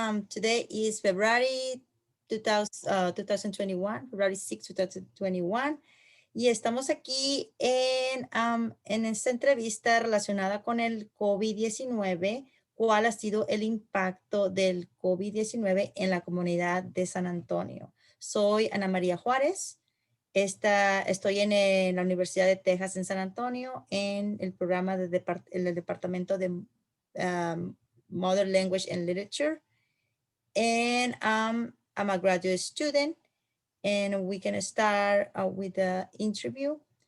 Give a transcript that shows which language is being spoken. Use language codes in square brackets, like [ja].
[en] Today is February 2021, February 6, 2021. [es] Y estamos aquí en esta entrevista relacionada con el COVID-19. ¿Cuál ha sido el impacto del COVID-19 en la comunidad de San Antonio? Soy Ana María Juárez. Estoy en la Universidad de Texas en San Antonio en el programa en el departamento de Mother Language and Literature. [en] And I'm a graduate student and we can start with the interview.